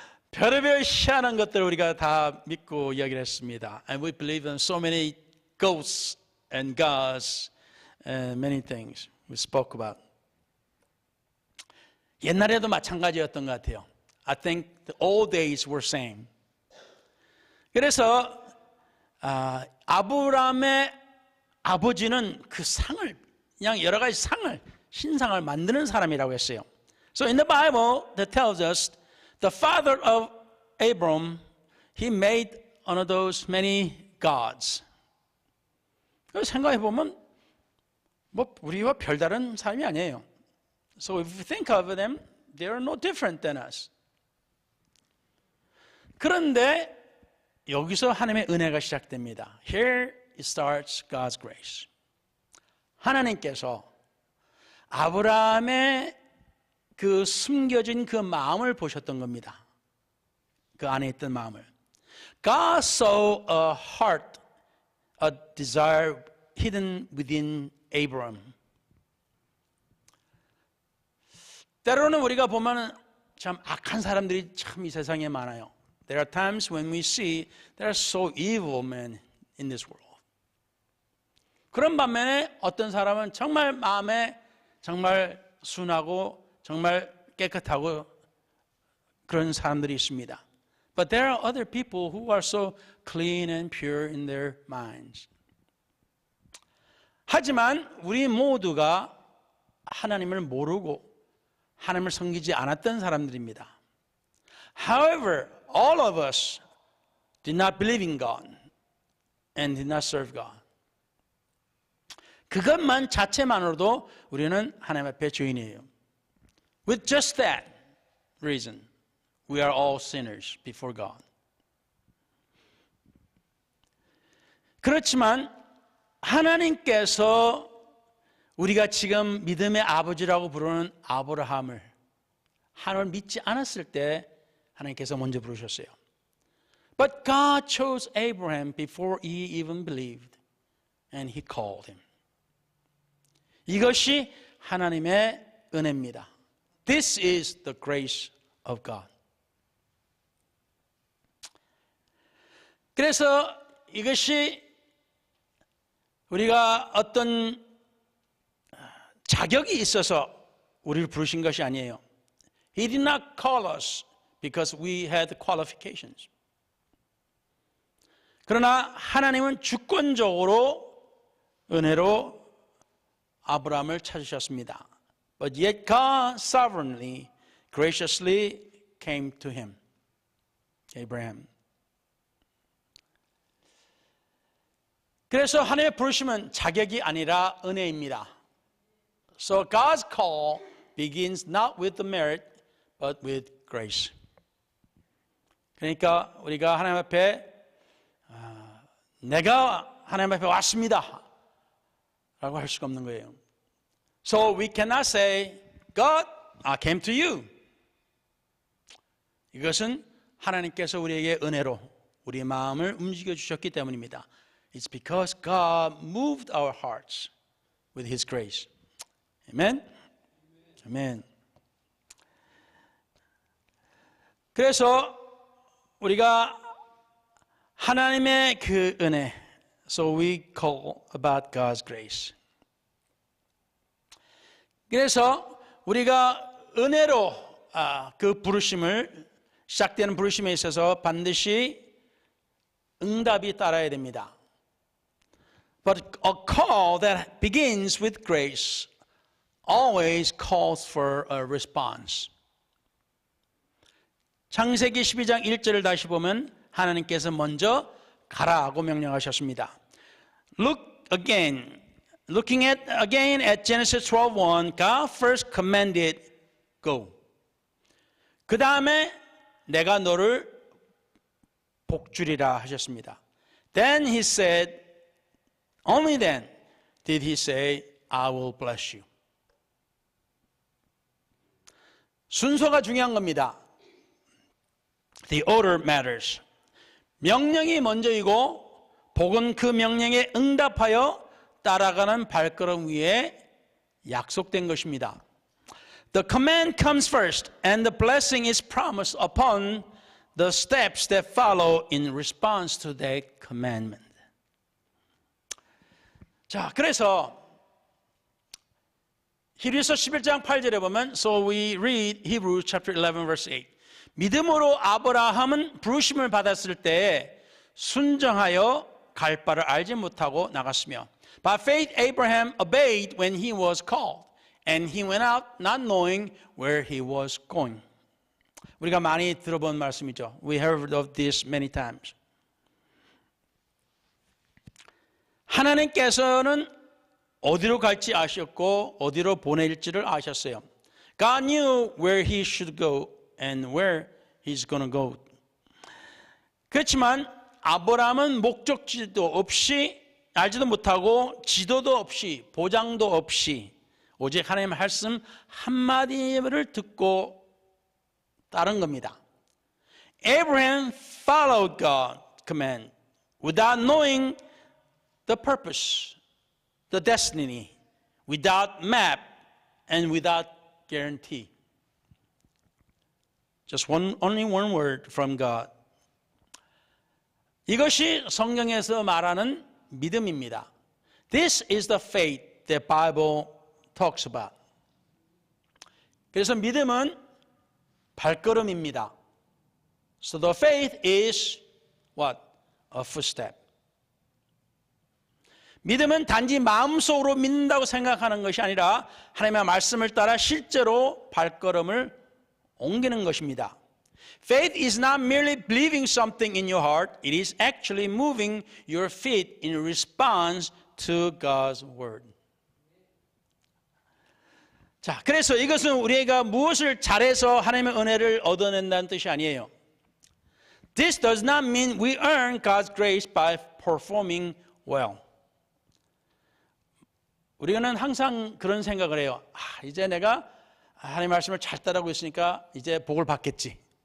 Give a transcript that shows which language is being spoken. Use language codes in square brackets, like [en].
[ko] 별의별 희한한 것들을 우리가 다 믿고 이야기를 했습니다. [en] And we believe in so many ghosts and gods and many things we spoke about. [ko] 옛날에도 마찬가지였던 것 같아요. [en] I think the old days were same. [ko] 그래서 아브라함의 아버지는 그 상을 그냥 여러 가지 상을 신상을 만드는 사람이라고 했어요. [en] So in the Bible that tells us the father of Abram he made one of those many gods. [ko] 생각해 보면 뭐 우리와 별다른 사람이 아니에요. [en] So if we think of them, they are no different than us. [ko] 그런데 여기서 하나님의 은혜가 시작됩니다. [en] Here it starts God's grace. [ko] 하나님께서 아브라함의 그 숨겨진 그 마음을 보셨던 겁니다. 그 안에 있던 마음을. [en] God saw a heart, a desire hidden within Abraham. [ko] 때로는 우리가 보면 참 악한 사람들이 참 이 세상에 많아요. [en] There are times when we see there are so evil men in this world. [ko] 그런 반면에 어떤 사람은 정말 마음에 정말 순하고 정말 깨끗하고 그런 사람들이 있습니다. [en] But there are other people who are so clean and pure in their minds. [ko] 하지만 우리 모두가 하나님을 모르고 하나님을 섬기지 않았던 사람들입니다. [en] However, all of us did not believe in God and did not serve God. [ko] 그것만 자체만으로도 우리는 하나님 앞에 죄인이에요. [en] With just that reason, we are all sinners before God. [ko] 그렇지만 하나님께서 우리가 지금 믿음의 아버지라고 부르는 아브라함을 하나님을 믿지 않았을 때 하나님께서 먼저 부르셨어요. [en] But God chose Abraham before he even believed, and he called him. [ko] 이것이 하나님의 은혜입니다. [en] This is the grace of God. [ko] 그래서 이것이 우리가 어떤 자격이 있어서 우리를 부르신 것이 아니에요. [en] He did not call us because we had qualifications. [ko] 그러나 하나님은 주권적으로 은혜로 아브라함을 찾으셨습니다. [en] But yet God sovereignly, graciously came to him, Abraham. [ko] 그래서 하나님의 부르심은 자격이 아니라 은혜입니다. [en] So God's call begins not with the merit, but with grace. [ko] 그러니까 우리가 하나님 앞에 내가 하나님 앞에 왔습니다 라고 할 수가 없는 거예요. [en] So we cannot say, God, I came to you. [ko] 이것은 하나님께서 우리에게 은혜로 우리의 마음을 움직여 주셨기 때문입니다. [en] It's because God moved our hearts with His grace. Amen? Amen. [ko] 그래서 우리가 하나님의 그 은혜, [en] so we call about God's grace. [ko] 그래서 우리가 은혜로 그 부르심을 시작되는 부르심에 있어서 반드시 응답이 따라야 됩니다. [en] But a call that begins with grace always calls for a response. [ko] 창세기 12장 1절을 다시 보면 하나님께서 먼저 가라고 명령하셨습니다. [en] Looking again at Genesis 12:1, God first commanded, go. [ko] 그 다음에 내가 너를 복주리라 하셨습니다. [en] Then he said, only then did he say, I will bless you. [ko] 순서가 중요한 겁니다. [en] The order matters. [ko] 명령이 먼저이고 복은 그 명령에 응답하여 따라가는 발걸음 위에 약속된 것입니다. [en] The command comes first and the blessing is promised upon the steps that follow in response to that commandment. [ko] 자, 그래서 히브리서 11장 8절에 보면 [en] So we read Hebrews chapter 11 verse 8. [ko] 믿음으로 아브라함은 부르심을 받았을 때 순정하여 갈 바를 알지 못하고 나갔으며 [en] By faith Abraham obeyed when he was called and he went out not knowing where he was going. [ko] 우리가 많이 들어본 말씀이죠. [en] We heard of this many times. [ko] 하나님께서는 어디로 갈지 아셨고 어디로 보낼지를 아셨어요. [en] God knew where he should go and where he's going to go. [ko] 그렇지만 아브라함은 목적지도 없이 알지도 못하고 지도도 없이 보장도 없이 오직 하나님의 말씀 한마디를 듣고 따른 겁니다. [en] Abraham followed God's command without knowing the purpose, the destiny, without map and without guarantee. Just only one word from God. [ko] 이것이 성경에서 말하는 믿음입니다. [en] This is the faith that Bible talks about. [ko] 그래서 믿음은 발걸음입니다. [en] So the faith is what? A footstep. [ko] 믿음은 단지 마음속으로 믿는다고 생각하는 것이 아니라 하나님의 말씀을 따라 실제로 발걸음을 옮기는 것입니다. [en] Faith is not merely believing something in your heart. It is actually moving your feet in response to God's word. [ko] 자, 그래서 이것은 우리가 무엇을 잘해서 하나님의 은혜를 얻어낸다는 뜻이 아니에요. [en] This does not mean we earn God's grace by performing well. [ko] 우리는 항상 그런 생각을 해요. 이제 내가 하나님의 말씀을 잘 따르고 있으니까 이제 복을 받겠지.